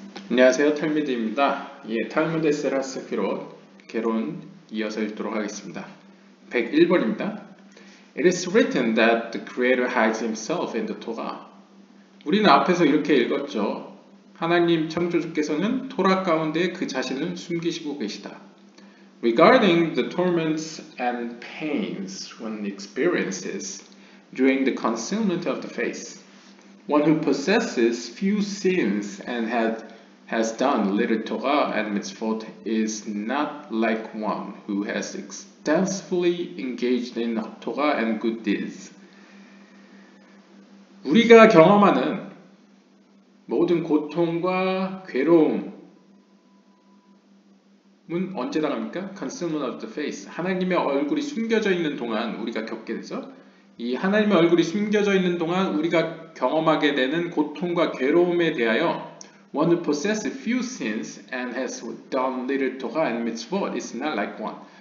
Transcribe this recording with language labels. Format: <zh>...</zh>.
<ko>안녕하세요, 탈미드입니다. 탈무드 세라스피로 개론 이어서 읽도록 하겠습니다. 101번입니다.</ko> <en>It is written that the Creator hides himself in the Torah.</en> <ko>우리는 앞에서 이렇게 읽었죠. 하나님 창조주께서는 토라 가운데 그 자신을 숨기시고 계시다.</ko> <en>Regarding the torments and pains one experiences during the concealment of the face, one who possesses few sins and has done little Torah and mitzvot is not like one who has extensively engaged in Torah and good deeds.</en> <ko>우리가 경험하는 모든 고통과 괴로움은 언제 당합니까?</ko> <en>Concealment of the face.</en> <ko>하나님의 얼굴이 숨겨져 있는 동안 우리가 겪게 되죠. 이 하나님의 얼굴이 숨겨져 있는 동안 우리가 경험하게 되는 고통과 괴로움에 대하여</ko> <en>One who possesses few sins and has done little Torah and mitzvot is not like one.</en>